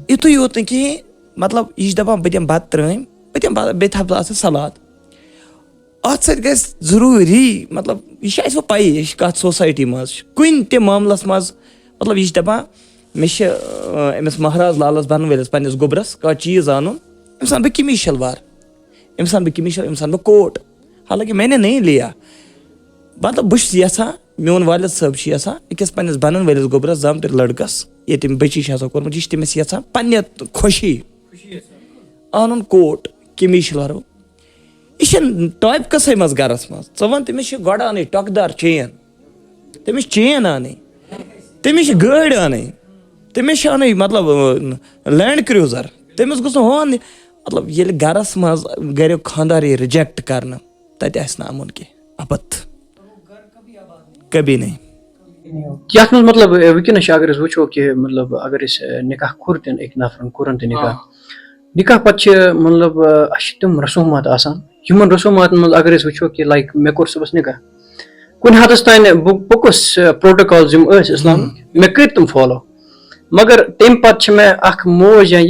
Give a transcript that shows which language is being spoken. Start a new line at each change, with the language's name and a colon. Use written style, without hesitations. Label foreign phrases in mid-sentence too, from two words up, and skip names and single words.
Kashmiri: یِتُے یوت نہٕ کِہیٖنۍ مطلب یہِ چھِ دپان بہٕ دِمہٕ بتہٕ ترٲمۍ بہٕ دِمہٕ بیٚیہِ تھاوٕ بہٕ اَتھ سۭتۍ سلاد اَتھ سۭتۍ گژھِ ضروٗری مطلب یہِ چھِ اَسہِ وۄنۍ پَیی یہِ چھِ کَتھ سوسایٹی منٛز چھِ کُنہِ تہِ معاملس منٛز مطلب یہِ چھِ دپان مےٚ چھِ أمِس مہراز لالس بنن وٲلِس پننِس گوٚبرس کانٛہہ چیٖز اَنُن أمِس اَنہٕ بہٕ قمیٖض شلوار أمِس اَنہٕ بہٕ قمیٖض شلوار أمِس اَنہٕ بہٕ کوٹ حالانکہِ
Urdu: میں نے نہیں لیا
Kashmiri: مطلب بہٕ چھُس یژھان میون والد صٲب چھُ یژھان أکِس پننِس بنن وٲلِس گوٚبرس زامتٕرۍ لڑکس ییٚتہِ تٔمۍ بٔچی چھِ آسان کوٚرمُت یہِ چھِ تٔمِس یژھان پننہِ خوشی اَنُن کوٹ قمیٖض شلوار یہِ چھِنہٕ ٹاپِکسٕے منٛز گرس منٛز ژٕ وَن تٔمِس چھِ گۄڈٕ اَنٕنۍ ٹۄکہٕ دار چین تٔمِس چھِ چین اَنٕنۍ تٔمِس چھِ گٲڑۍ اَنٕنۍ تٔمِس چھِ اَنٕنۍ مطلب لینڈ کروزر تٔمِس گوٚژھ نہٕ ہُہ اَنٕنۍ مطلب ییٚلہِ گرس منٛز گریُک خانٛدار یی رِجیکٹ کرنہٕ تتہِ آسہِ نہٕ اَمُن کینٛہہ ابد
Urdu: کبھی نہیں
Kashmiri: یتھ منٛز مطلب وٕنکیٚنس چھِ اگر أسۍ وٕچھو کہِ مطلب اگر أسۍ نِکاح کوٚر تہِ أکۍ نفرن کوٚرُن تہِ نِکاح پتہٕ چھِ مطلب اَسہِ چھِ تِم رسوٗمات آسان یِمن رسوٗماتن منٛز اگر أسۍ وٕچھو کہِ لایک مےٚ کوٚر صُبحس نِکاح کُنہِ حدس تانۍ بہٕ پوٚکُس پروٹوکالز یِم ٲسۍ اسلامٕکۍ مےٚ کٔرۍ تِم فالو مگر تمہِ پتہٕ چھِ مےٚ اکھ موج یا